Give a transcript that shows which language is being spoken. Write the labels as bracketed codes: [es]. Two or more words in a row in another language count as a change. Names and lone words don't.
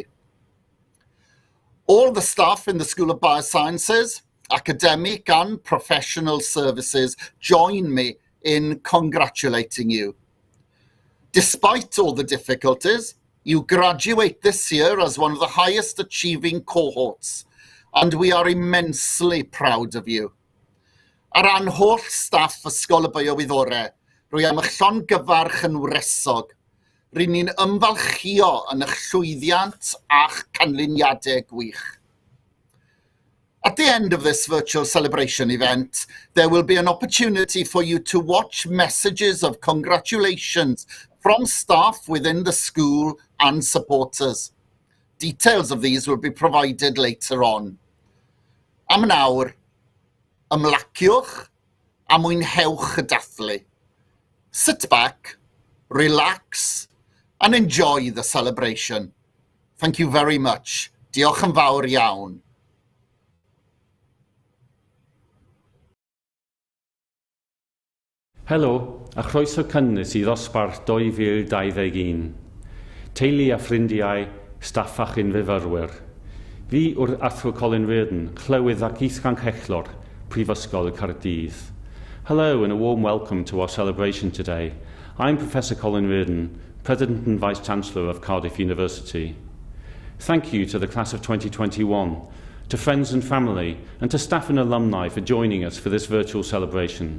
[en] All the staff in the School of Biosciences, academic and professional services join me in congratulating you. Despite all the difficulties, you graduate this year as one of the highest achieving cohorts, and we are immensely proud of you. [cy] Ar ran holl staff Ysgol Biowyddorau, rwy am eich llongyfarch yn wresog. Rydyn ni'n ymfalchio yn eich llwyddiant a'ch canlyniadau gwych. [en] At the end of this virtual celebration event, there will be an opportunity for you to watch messages of congratulations from staff within the school and supporters. Details of these will be provided later on. [cy] Am nawr, ymlaciwch a mwynhewch y dathlu. [en] Sit back, relax, and enjoy the celebration. Thank you very much. [cy] Diolch yn fawr iawn. Helo, a chroeso cynnes I ddosbarth 2021. Teulu a ffrindiau, staff ac unfyfyrwyr. Fi yw'r athro Colin Reardon, clywydd ac Ysgol Prifysgol Caerdydd. [en] Hello and a warm welcome to our celebration today. I'm Professor Colin Reardon, President and Vice-Chancellor of Cardiff University. Thank you to the class of 2021, to friends and family, and to staff and alumni for joining us for this virtual celebration.